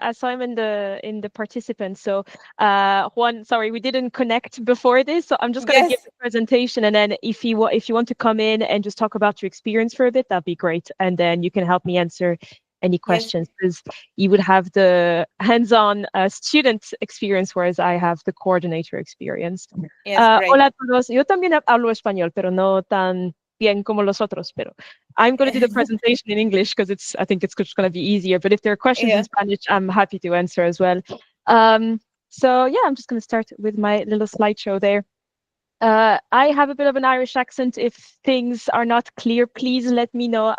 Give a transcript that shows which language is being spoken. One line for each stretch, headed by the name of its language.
English: I saw him in the participants. So Juan, sorry, we didn't connect before this, so I'm just going to give the presentation, and then if you want to come in and just talk about your experience for a bit, that'd be great, and then you can help me answer any questions, because you would have the hands-on student experience, whereas I have the coordinator experience. Yes,
Spanish: hola a todos. Yo también hablo español, pero no tan bien como los otros. Pero
English: I'm going to do the presentation in English because I think it's just going to be easier. But if there are questions in Spanish, I'm happy to answer as well. So yeah, I'm just going to start with my little slideshow there. I have a bit of an Irish accent. If things are not clear, please let me know.